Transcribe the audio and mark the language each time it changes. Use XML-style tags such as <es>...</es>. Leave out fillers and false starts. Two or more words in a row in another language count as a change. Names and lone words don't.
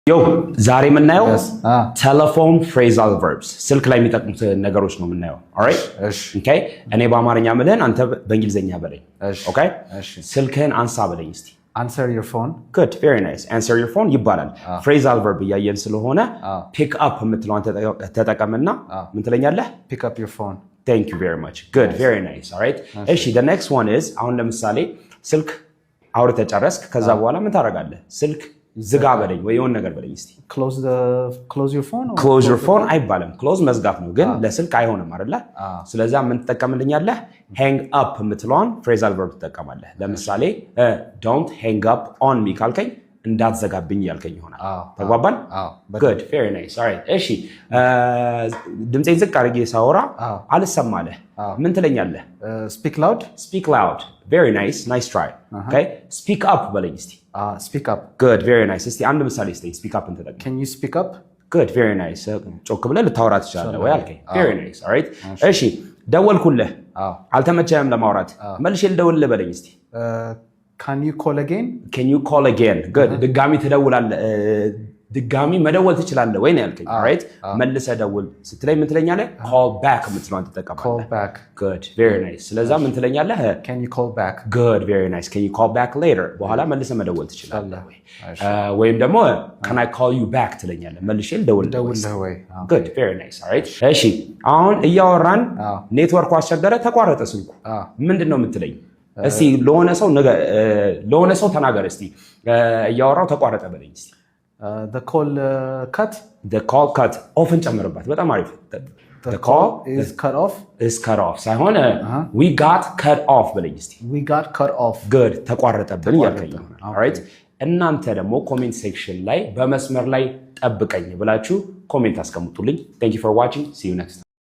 <am>Yo, ዛሬ የምናየው</am> <en>telephone phrasal verbs</en> <am>ስልክ ላይ የሚጠቅሙት ነገሮች ነው የምናየው።</am> <en>alright okay</en> <am>እኔ በአማርኛ ምልህን አንተ በእንግሊዘኛ በለኝ። okay ስልክህን አንሳ በለኝ እስቲ።</am> <en>answer your phone. good, very nice. answer your phone</en> <am>ይባላል።</am> <en>phrasal verb</en> <am>እያየን ስለሆነ</am> <en>pick up</en> <am>የምትለውን ተጠቀምና ምን ትለኛለህ?</am> <en>pick up your phone. thank you very much. good, very nice. alright እሺ the next one is</en> <am>አሁን ለምሳሌ ስልክ አውርተህ ጨረስክ ከዛ በኋላ ምን ታደርጋለህ? ስልክ ዝጋ በለኝ ወይ የሆነ ነገር በለኝ እስቲ።</am> <en>close your phone or close your phone</en> <am>አይባልም። close መዝጋት ነው ግን ለስልክ አይሆንም አይደለ? ስለዚህ ምን ትጠቀምልኛለህ?</am> <en>hang up</en> <am>የምትለውን</am> <en>phrasal verb</en> <am>ትጠቀማለህ። ለምሳሌ</am> <en>don't hang up on me</en> <am>ካልከኝ እንዳትዘጋብኝ ያልከኝ ይሆናል። ተግባባን?</am> <en>good, very nice. all right</en> <am>እሺ ድምጼን ዝቅ አድርጌ ሳወራ አልሰማለህ ምን ትለኛለህ?</am> <en>speak loud. speak loud. very nice, nice try. okay speak up</en> <am>በለኝ እስቲ።</am> <en>speak up. good, very nice.</en> <am>እስቲ አንድ ምሳሌ እስቲ</am> <en>speak up</en> <am>እንተጠቅም።</am> <en>can you speak up? good, very nice.</en> <am>ጮክ ብለህ ልታወራ ትችላለህ ወይ አልከኝ።</am> <en>very nice.</en> <am>all right እሺ ደወልኩልህ አልተመቸህም ለማውራት መልሼ ልደውልልህ በለኝ እስቲ።</am> <en>can you call again? can you call again? good</en> <am>ድጋሚ ትደውላለህ ድጋሚ መደወል ትችላለህ ወይ ነው ያልከኝ። alright መልሰህ ደውል ስትለኝ ምን ትለኛለህ?</am> <en>call back</en> <am>የምትለውን ትጠቀማለህ።</am> <en>call back. good, very nice.</en> <am>ስለዛ ምን ትለኛለህ?</am> <en>can you call back? good, very nice. can you call back later?</en> <am>በኋላ መልሰህ መደወል ትችላለህ ወይ ወይም ደግሞ</am> <en>can I call you back</en> <am>ትለኛለህ መልሼ ልደውልልህ ወይ።</am> <en>good, very nice.</en> <am>alright እሺ አሁን እያወራን ኔትወርኩ አስቸገረ ተቋረጠ ስልኩ ምንድነው የምትለኝ? እስቲ ለሆነ ሰው ተናገር እስቲ እያወራው ተቋረጠ በለኝ እስቲ።</am> <en>the call cut. the call cut</en> <am>ኦፍን ጨምርባት በጣም አሪፍ።</am> <en>the call is cut off. is cut off ሳይሆን we got cut off</en> <am>በለኝ እስቲ።</am> <en>we got cut off.</en> <am>good ተቋረጠብን ያልከኝ። alright እናንተ ደግሞ ኮሜንት ሴክሽን ላይ በመስመር ላይ ጠብቀኝ ብላችሁ ኮሜንት አስቀምጡልኝ።</am> <en>thank you for watching. see you next time.</en>